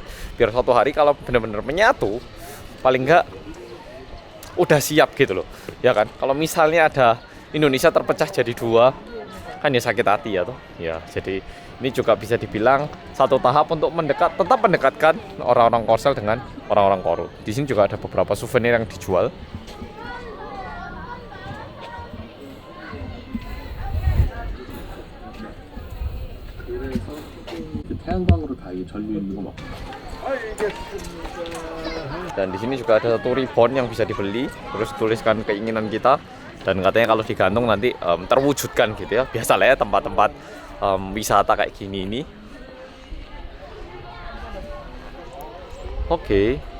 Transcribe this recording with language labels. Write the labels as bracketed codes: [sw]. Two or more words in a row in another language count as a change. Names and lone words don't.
[id] Biar suatu hari kalau benar-benar menyatu, paling enggak udah siap gitu loh. Ya kan, kalau misalnya ada Indonesia terpecah jadi dua, kan ya sakit hati ya toh. Ya, jadi ini juga bisa dibilang satu tahap untuk tetap mendekatkan orang-orang Korsel dengan orang-orang Korut. Di sini juga ada beberapa souvenir yang dijual. [ko] 태양광으로 다 전류 있는 거 먹고. [id] Dan di sini juga ada satu ribbon yang bisa dibeli, terus tuliskan keinginan kita, dan katanya kalau digantung nanti terwujudkan gitu ya. Biasalah ya tempat-tempat wisata kayak gini ini. Oke.